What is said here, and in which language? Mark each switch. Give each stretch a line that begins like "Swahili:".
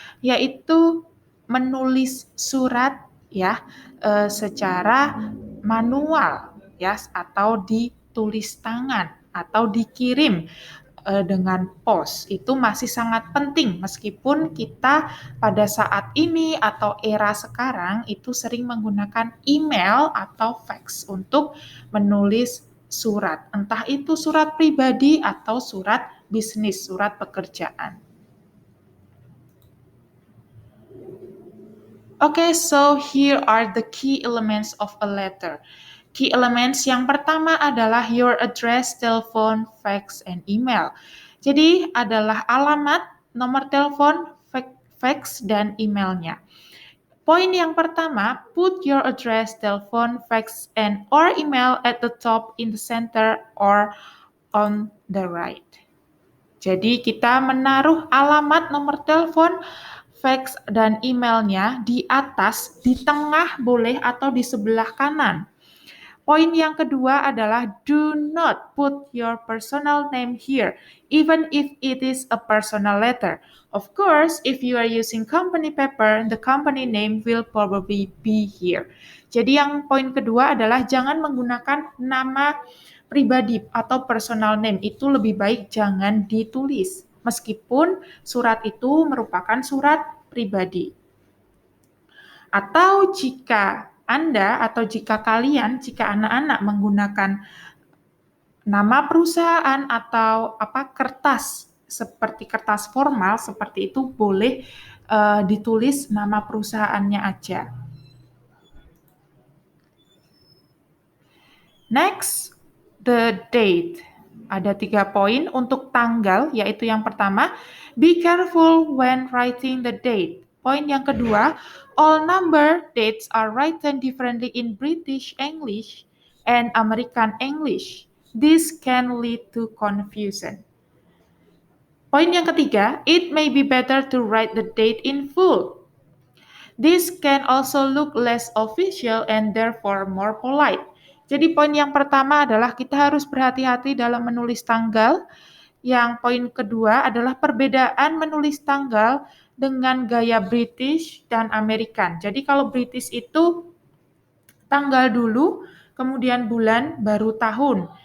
Indonesian: Yaitu menulis surat ya secara manual ya atau ditulis tangan atau dikirim dengan pos itu masih sangat penting meskipun kita pada saat ini atau era sekarang itu sering menggunakan email atau fax untuk menulis surat, entah itu surat pribadi atau surat bisnis, surat pekerjaan.
English: Okay, so here are the key elements of a letter. Key elements
Indonesian: yang pertama adalah
English: your address, telepon, fax, and email.
Indonesian: Jadi adalah alamat, nomor telepon, fax, dan emailnya. Poin yang pertama,
English: put your address, telepon, fax, and or email at the top, in the center, or on the right.
Indonesian: Jadi kita menaruh alamat, nomor telepon, fax, dan emailnya di atas, di tengah boleh atau di sebelah kanan. Poin yang kedua adalah
English: do not put your personal name here, even if it is a personal letter. Of course, if you are using company paper, the company name will probably be here.
Indonesian: Jadi yang poin kedua adalah jangan menggunakan nama pribadi atau
English: personal name.
Indonesian: Itu lebih baik jangan ditulis, meskipun surat itu merupakan surat pribadi. Atau jika Anda atau jika kalian, jika anak-anak menggunakan nama perusahaan atau kertas seperti kertas formal seperti itu boleh ditulis nama perusahaannya aja.
English: Next, the date.
Indonesian: Ada 3 poin untuk tanggal, yaitu yang pertama,
English: be careful when writing the date.
Indonesian: Poin yang kedua,
English: all number dates are written differently in British English and American English. This can lead to confusion.
Indonesian: Poin yang ketiga,
English: it may be better to write the date in full. This can also look less official and therefore more polite.
Indonesian: Jadi poin yang pertama adalah kita harus berhati-hati dalam menulis tanggal. Yang poin kedua adalah perbedaan menulis tanggal dengan gaya British dan American. Jadi kalau British itu tanggal dulu, kemudian bulan, baru tahun.